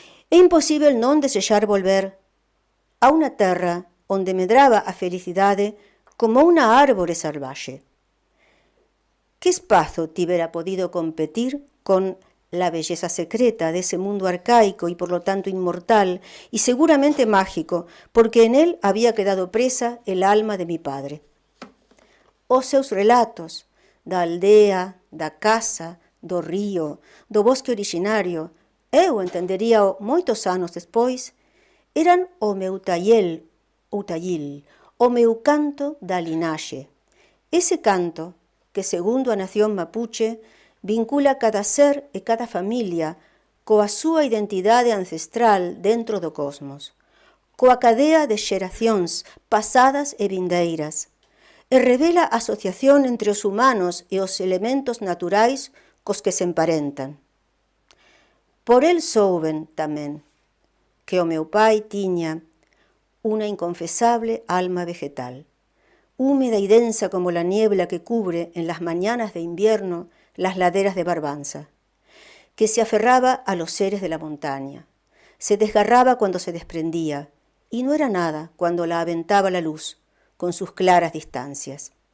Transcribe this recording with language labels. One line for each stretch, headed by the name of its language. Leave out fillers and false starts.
Galician: É imposível non desexar volver a unha terra onde medraba a felicidade como unha árbore salvaxe. Que espazo tivera podido competir
Spanish: con la belleza secreta de ese mundo arcaico y por lo tanto inmortal y seguramente mágico, porque en él había quedado presa el alma de mi padre?
Galician: Os seus relatos da aldea, da casa, do río, do bosque originario, eu entenderíao moitos anos despois, eran o meu tallil, o meu canto da linaxe. Ese canto que, segundo a nación mapuche, vincula cada ser e cada familia coa súa identidade ancestral dentro do cosmos, coa cadea de xeracións pasadas e vindeiras, e revela a asociación entre os humanos e os elementos naturais cos que se emparentan. Por el souben tamén que o meu pai tiña unha inconfesable alma vegetal,
Spanish: húmeda y densa como la niebla que cubre en las mañanas de invierno las laderas de Barbanza, que se aferraba a los seres de la montaña, se desgarraba cuando se desprendía, y no era nada cuando la aventaba la luz, con sus claras distancias.